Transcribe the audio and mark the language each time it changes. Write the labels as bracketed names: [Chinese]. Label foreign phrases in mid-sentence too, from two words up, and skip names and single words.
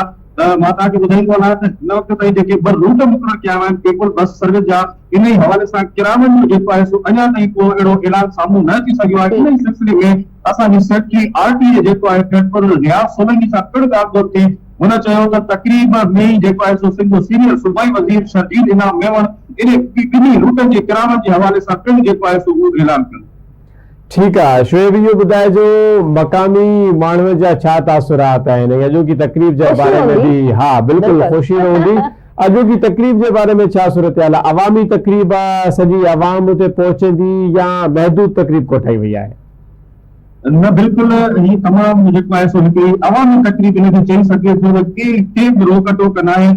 [Sindhi] मां तव्हांखे ॿुधाईंदो आहियां त हिन वक़्त ताईं जेके 2 रूट मुक़ररु कया विया आहिनि पीपल बस सर्विस जा, इन ई हवाले सां किरायनि जो जेको आहे सो अञा ताईं को अहिड़ो ऐलान साम्हूं न अची सघियो आहे। इन ई सिलसिले में असांजी सेक्रेटरी आरटीए जेको आहे खैरपुर रियाज़ सोलंकी सां पिणु ॻाल्हि थी, हुन चयो त तक़रीब में जेको आहे सो सिंध सीनियर सूबाई वज़ीर शर्जील इनाम मेमन इन ॿिन्ही रूटनि जे किरायनि जे हवाले सां पिणु जेको आहे सो उहो ऐलान कयो। [Urdu] ٹھیک ہے شعیب, [Sindhi] इहो ॿुधाइजो मक़ामी माण्हुनि जा छा तासुरात आहिनि? अॼोकी तकरीब जे बारे में भी? हाँ बिल्कुल ख़ुशी हूंदी। अॼोकी तकरीब जे बारे में छा सूरत-हाल आहे? अवामी तकरीब आहे, सॼी अवाम उते पहुचंदी या महदूद तकरीब कोठाई वई आहे? न बिल्कुल, ही तमामु जेको आहे सो हिकिड़ी अवामी तकरीब इनखे चई सघे थो त के बि रोक टोक न आहे।